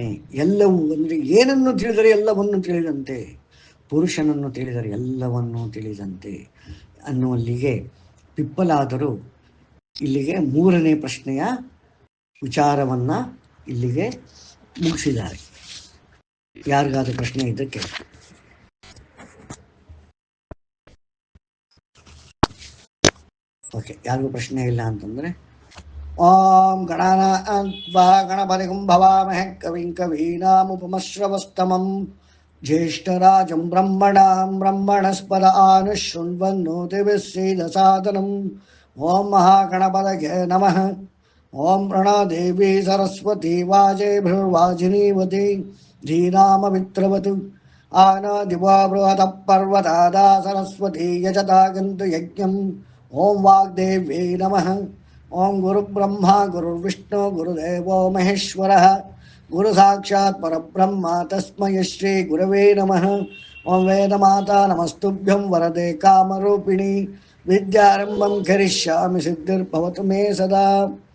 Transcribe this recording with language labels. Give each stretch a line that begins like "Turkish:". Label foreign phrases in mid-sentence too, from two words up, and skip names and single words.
Kannada: ಎಲ್ಲವೂ ಅಂದರೆ ಏನನ್ನು ತಿಳಿದರೆ ಎಲ್ಲವನ್ನು ತಿಳಿದಂತೆ, ಪುರುಷನನ್ನು ತಿಳಿದರೆ ಎಲ್ಲವನ್ನೂ ತಿಳಿದಂತೆ ಅನ್ನುವಲ್ಲಿಗೆ ಪಿಪ್ಪಲಾದರು ಇಲ್ಲಿಗೆ 3ನೇ ಪ್ರಶ್ನೆಯ ವಿಚಾರವನ್ನು ಇಲ್ಲಿಗೆ ಮುಗಿಸಿದ್ದಾರೆ. ಯಾರಿಗಾದ ಪ್ರಶ್ನೆ ಇದಕ್ಕೆ? ಓಕೆ, ಯಾರಿಗೂ ಪ್ರಶ್ನೆ ಇಲ್ಲ ಅಂತಂದರೆ
Sanskrit: ಓಂ ಗಣಪತಿಂ ಭವಾಮಹೇ ಕವಿಂ ಕವೀನಾಮುಪಮಶ್ರವಸ್ತಮಂ ಜ್ಯೇಷ್ಠರಾಜಂ ಬ್ರಹ್ಮಣಸ್ಪದ ಆನುಶೃಣ್ವನ್ನೋತಿಭಿಸ್ಸೀದಸಾದನಂ. ಓಂ ಮಹಾಗಣಪತಯೇ ನಮಃ. ಓಂ ಪ್ರಣದೇವಿ ಸರಸ್ವತಿ ವಾಜೇಭಿರ್ವಾಜಿನೀವತಿ ಧೀನಾಮವಿತ್ರವತು ಆನಾದಿವಾ ಬೃಹತಃ ಪರ್ವತಾದಾ ಸರಸ್ವತಿ ಯಜತಾಗಂತು ಯಜ್ಞಂ. ಓಂ ವಾಗ್ದೇವ್ಯೈ ನಮಃ. ಓಂ ಗುರುಬ್ರಹ್ಮ ಗುರುರ್ವಿಷ್ಣು ಗುರುದೇವೋ ಮಹೇಶ್ವರಃ ಗುರು ಸಾಕ್ಷಾತ್ ಪರಬ್ರಹ್ಮ ತಸ್ಮೈ ಶ್ರೀ ಗುರವೇ ನಮಃ. ಓಂ ವೇದಮಾತಾ ನಮಸ್ತುಭ್ಯಂ ವರದೆ ಕಾಮರೂಪಿಣಿ ವಿದ್ಯಾರಂಭಂ ಕರಿಷ್ಯಾಮಿ ಸಿದ್ಧಿರ್ಭವತು ಮೇ ಸದಾ.